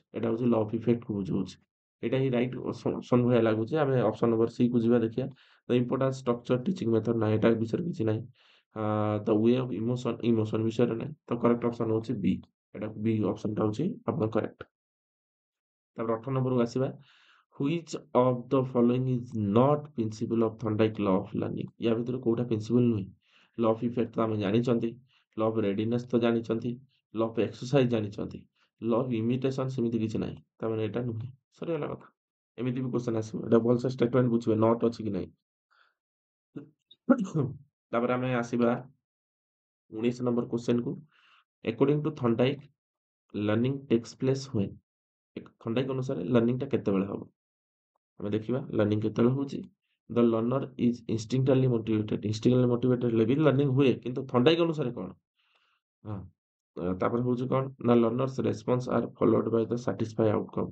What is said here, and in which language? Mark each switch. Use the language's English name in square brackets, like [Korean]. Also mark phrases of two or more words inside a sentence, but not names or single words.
[Odia] ଏଟା ହଉଛି [English] law of effectକୁ [Odia] ବୁଝଉଛି। ଏଇଟା ହିଁ [English] right option [Odia] ଭଳିଆ ଲାଗୁଛି। ଆମେ [English] option number C [Odia] କୁ ଯିବା ଦେଖିବା। [English] the importance structure teaching method, [Odia] ନା ଏଟା ବିଷୟରେ କିଛି ନାହିଁ। [English] the way of emotion [Odia] ବିଷୟରେ ନାହିଁ। ତ [English] correct option [Odia] ହଉଛି ବି। ଏଟା ବି ଅପସନଟା ହଉଛି ଆପଣ କରେକ୍ଟ। ତାପରେ 18 ନମ୍ବରକୁ ଆସିବା। [English] Which of the following is not principle of Thorndike law of learning? [Odia] या ଭିତରୁ କୋଉଟା ପ୍ରିନ୍ସିପଲ ନୁହେଁ? [English] law of effect [Odia] ତ ଆମେ ଜାଣିଛନ୍ତି, [English] law of readiness [Odia] ତ ଜାଣିଛନ୍ତି, [English] law of exercise [Odia] ଜାଣିଛନ୍ତି, [English] law of imitation [Odia] ସେମିତି କିଛି ନାହିଁ। ତାମାନେ ଏଟା ନୁହେଁ। ସରିଗଲା କଥା। ଏମିତି ବି କ୍ୱେଶ୍ଚନ ଆସିବ। ଏଟା ଭଲସେ ଷ୍ଟେଟମେଣ୍ଟ ବୁଝିବେ, ନଟ୍ ଅଛି କି ନାହିଁ। ତାପରେ ଆମେ ଆସିବା 19 ନମ୍ବର କ୍ୱେଶ୍ଚନକୁ। [English] According to Thorndike, learning takes place when? [Odia] ଥର୍ଣ୍ଡାଇକ୍ ଅନୁସାରେ ଲର୍ଣ୍ଣିଂଟା କେତେବେଳେ ହବ? ଆମେ ଦେଖିବା ଲର୍ଣ୍ଣିଂ କେତେବେଳେ ହଉଛି। [English] the learner is instinctively motivated [Odia] ହେଲେ ବି ଲର୍ଣ୍ଣିଂ ହୁଏ, କିନ୍ତୁ ଥର୍ଣ୍ଡାଇକ୍ ଅନୁସାରେ କଣ? ହଁ, ତାପରେ ହଉଛି କଣ? [English] ନା learners response are followed by the satisfy outcome.